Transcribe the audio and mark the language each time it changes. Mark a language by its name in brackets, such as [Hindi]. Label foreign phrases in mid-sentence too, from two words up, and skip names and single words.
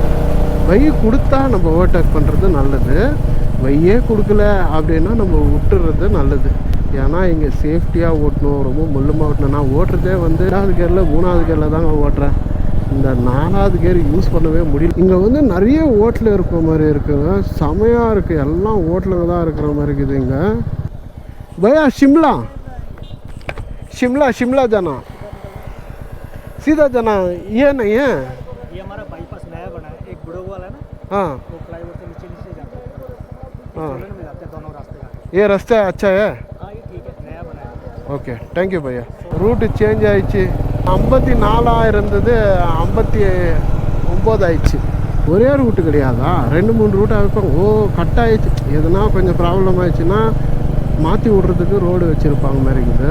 [Tamil] வழி கொடுத்தா நம்ம ஓவர்டேக் பண்ணுறது நல்லது, வழியே கொடுக்கல அப்படின்னா நம்ம விட்டுறது நல்லது. ஏன்னா இங்கே சேஃப்டியாக ஓட்டணும், ரொம்ப முள்ளுமாக ஓட்டணும். நான் ஓட்டுறதே வந்து 2வது கியரில் 3வது கியரில் தாங்க ஓட்டுறேன். இந்த 4வது கியர் யூஸ் பண்ணவே முடியல. இங்கே வந்து நிறைய ஓட்டல் இருக்கிற மாதிரி இருக்குங்க, செமையாக இருக்குது. எல்லாம் ஓட்டலுங்க தான் இருக்கிற மாதிரி இருக்குது இங்கே. [Hindi] भैया शिमला शिमला शिमला जाना सीधा जाना ये नहीं है? ये हमारा बाईपास नया बना है, एक बुढ़ो वाला है ना, हाँ वो फ्लाईओवर से नीचे नीचे जाता है, हाँ में जाते हैं दोनों रास्ते जाते ये रास्ता अच्छा है? हाँ ये ठीक है, नया बना है। [English] okay thank you [Tamil] பையா. [English] route change [Tamil] ஆயிடுச்சு. 54 இருந்தது 59 ஆயிடுச்சு. ஒரே ரூட்டு கிடையாதா, 2-3 ரூட்டாக வைப்பாங்க. ஓ கட் ஆயிடுச்சு. எதுனா கொஞ்சம் ப்ராப்ளம் ஆயிடுச்சுன்னா மாற்றி விட்றதுக்கு ரோடு வச்சுருப்பாங்க மாதிரி இருக்குது.